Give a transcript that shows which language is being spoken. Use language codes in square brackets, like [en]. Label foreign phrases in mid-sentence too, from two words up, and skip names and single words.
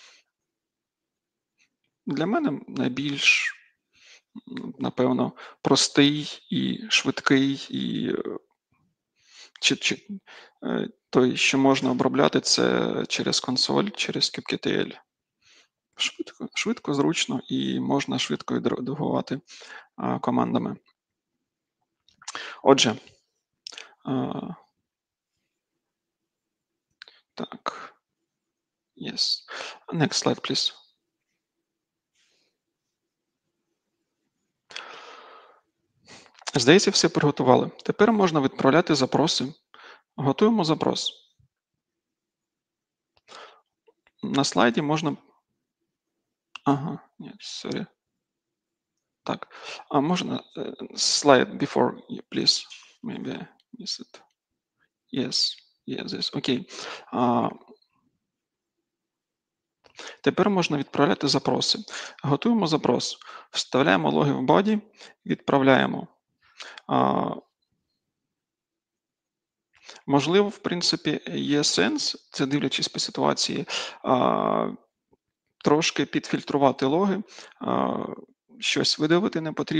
[uk] Для мене найбільш, напевно, простий і швидкий, і той, що можна обробляти, це через консоль, через kubectl. Швидко, зручно і можна швидко редагувати командами. Отже, так, [en] yes. Next slide, please. [uk] Здається, все приготували. Тепер можна відправляти запроси. Готуємо запрос. На слайді можна... Ні, sorry. Так, можна слайд [en] before, please. Maybe I missed it. Yes, [uk] окей. Тепер можна відправляти запроси. Готуємо запрос. Вставляємо логи в body, відправляємо. Можливо, в принципі, є сенс, це дивлячись по ситуації, трошки підфільтрувати логи, щось видавити не потрібне.